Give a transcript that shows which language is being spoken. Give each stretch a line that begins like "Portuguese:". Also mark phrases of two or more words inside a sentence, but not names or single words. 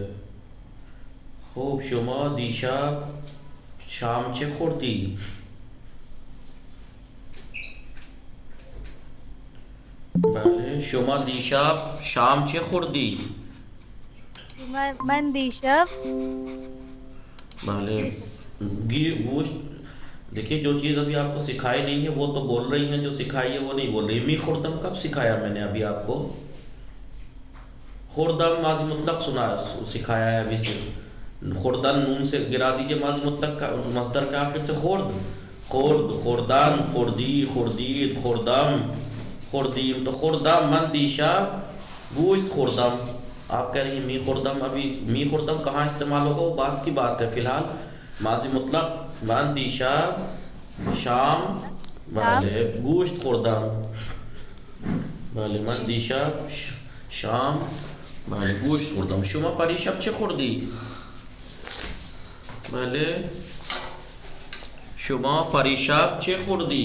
Persian: خوب شما دیشب شام چه خوردی؟ بله. شما دیشب شام چه خوردی؟ من دیشب بله. گوشت.
Urdu: دیکھیے جو چیز ابھی آپ کو سکھائی نہیں ہے وہ تو بول رہی ہیں، جو سکھائی ہے وہ نہیں بول رہی.
Persian: می خوردم
Urdu: کب سکھایا میں نے ابھی آپ کو؟ خوردم ماضی مطلق سکھایا ہے ابھی سے. خوردن نون سے گرا دیجئے ماضی مطلق کا مصدر کے آخر سے.
Persian: خورد، خوردن، خوردی، خوردید، خوردم، خوردیم. تو خوردم من دیشب گوشت خوردم.
Urdu: آپ کہہ رہی ہیں
Persian: می خوردم.
Urdu: ابھی
Persian: می خوردم
Urdu: کہاں استعمال ہوگا وہ بات کی بات ہے. فی الحال ماضی مطلق
Persian: من دیشب شام بله گوشت خوردم. بله من دیشب شام بله گوشت خوردم. شما پریشب چه خوردی؟ بله شما پریشب چه خوردی؟